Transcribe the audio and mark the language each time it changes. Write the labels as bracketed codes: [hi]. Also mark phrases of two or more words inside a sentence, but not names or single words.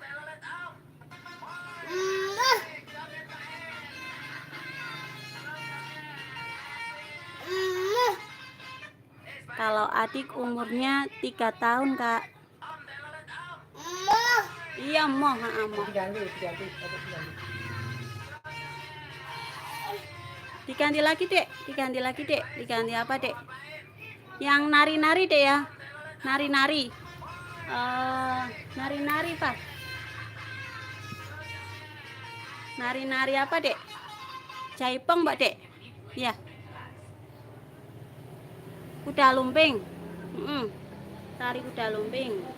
[id] Kalau adik umurnya 3 tahun Kak. Iya moh. Diganti lagi Dek. Diganti apa Dek? Yang nari-nari Dek ya. Nari-nari. Nari-nari Pak. Nari-nari apa Dek? Jaipong Mbak Dek. Iya. Kuda lumping. Tari kuda lumping.